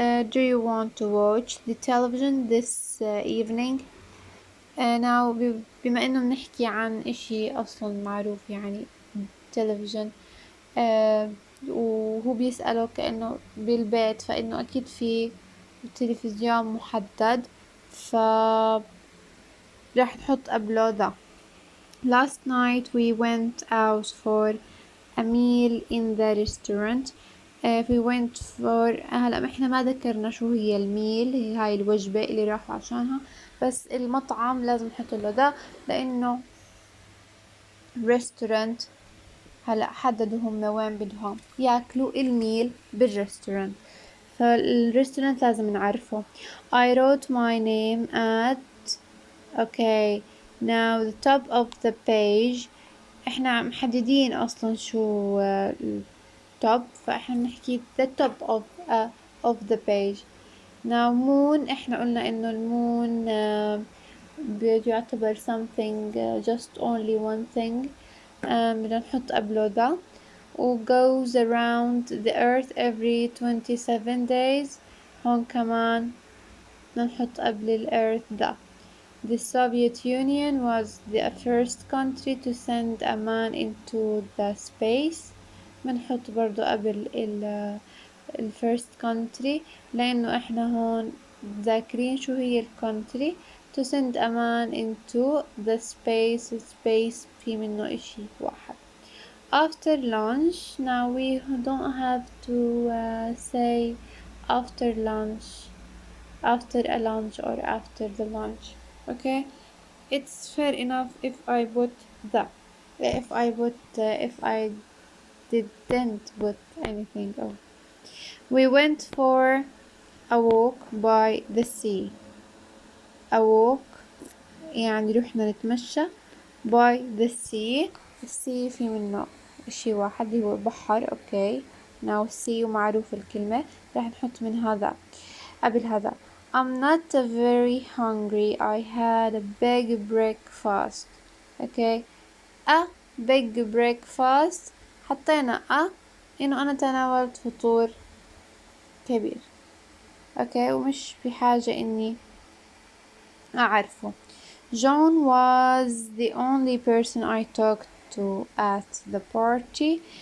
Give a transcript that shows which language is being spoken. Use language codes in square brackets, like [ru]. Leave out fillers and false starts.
[en] Do you want to watch the television this evening? [ar] Now بما إنه بنحكي عن إشي أصلا معروف يعني تلفزيون، وهو بيسأله كأنه بالبيت، فإنه أكيد في تلفزيون محدد، راح نحط قبله ذا. [en] Last night we went out for a meal in the restaurant. we went for [ar] هلا احنا ما ذكرنا شو هي الميل، هي هاي الوجبة اللي راحوا عشانها، بس المطعم لازم نحط له ذا لأنه restaurant. هلا حددوا هم وين بدهم ياكلوا الميل بالريستورانت، فالريستورانت لازم نعرفه. [en] I wrote my name at okay. now the top of the page. [ar] احنا محددين اصلا شو التوب، فاحنا بنحكي [en] the top of the page. now moon [ar] احنا قلنا انه المون بيعتبر [en] something just only one thing. [ar] بدنا نحط قبله ذا. [en] و goes around the earth every 27 days. [ar] هون كمان بدنا نحط قبل ال earth ذا. [en] The Soviet Union was the first country to send a man into the space. [ar] بنحط برضو قبل ال [en] first country [ar] لأنه احنا هون ذاكرين شو هي ال country. [en] To send a man into the space [ar] في منه إشي واحد. [en] After lunch, now we don't have to say after lunch, after a lunch or after the lunch. Okay, it's fair enough if I didn't put anything. Oh, we went for a walk by the sea. A walk [ar] يعني رحنا نتمشى [en] by the sea. [ar] السي في منه شي واحد اللي هو بحر. اوكي. now see ومعروف الكلمة، راح نحط من هذا قبل هذا. [en] I'm not very hungry. I had a big breakfast. Okay. a big breakfast [ar] حطينا انه انا تناولت فطور كبير. اوكي. ومش بحاجة اني اعرفه. [en] John was the only person I talked to at the party.